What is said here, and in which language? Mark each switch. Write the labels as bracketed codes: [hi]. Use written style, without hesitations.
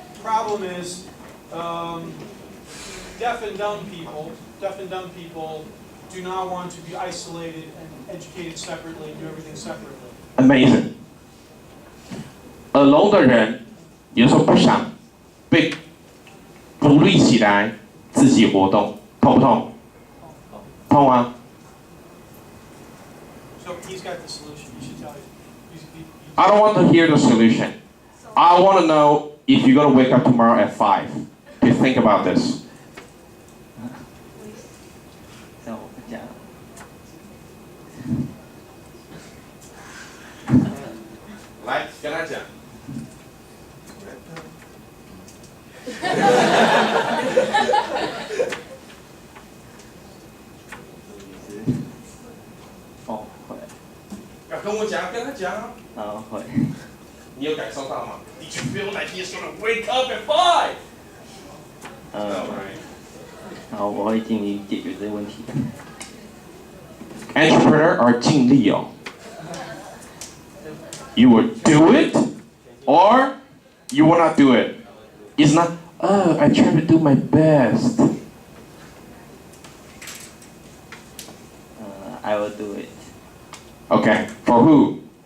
[en] Problem is, deaf and dumb people do not want to be isolated and educated separately and do everything separately. Amazing。 [zh] 耳聋的人有时候不想被独立起来自己活动，痛不痛？痛啊！ [en] So he's got the solution. You should tell you. I don't want to hear the solution. I want to know if you're going to wake up tomorrow at 5 to think about this. [zh] 这样我不讲。来，跟他讲。哦，会，要跟我讲，跟他讲。会。你有感受到吗？ [en] Did you feel like he's going to wake up at 5? [zh] 好，我会尽力解决这个问题。 Entrepreneur 而尽力哦。 [en] You will do it, or you will not do it. It's not. Oh, I try to do my best. I will do it. Okay, for who?